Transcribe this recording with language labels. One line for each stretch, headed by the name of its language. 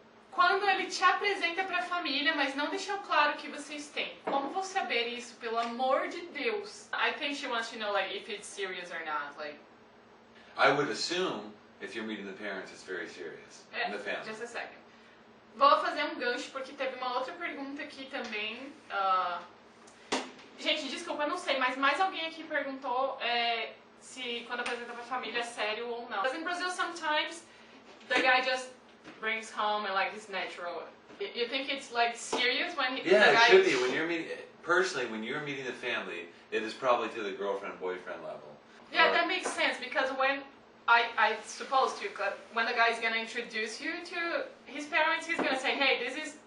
Portuguese: Quando ele te apresenta pra família, mas não deixou claro o que vocês têm, como vou saber isso, pelo amor de Deus?
English: I think she wants to know, like, if it's serious or not, like... I would assume, if you're meeting the parents, it's very serious. In the family. Just a second.
Portuguese: Vou fazer um gancho, porque teve uma outra pergunta aqui também. Gente, desculpa, eu não sei, mas mais alguém aqui perguntou se quando apresenta pra família é sério ou não.
English: Because in Brazil, sometimes, the guy just brings home and, like, it's natural. You think it's, like, serious when he... Yeah, it should be. When you're meeting... Personally, when you're meeting the family, it is probably to the girlfriend-boyfriend level. Yeah, that makes sense, because when I suppose to, when the guy's gonna introduce you to his parents, he's gonna say, hey, this is...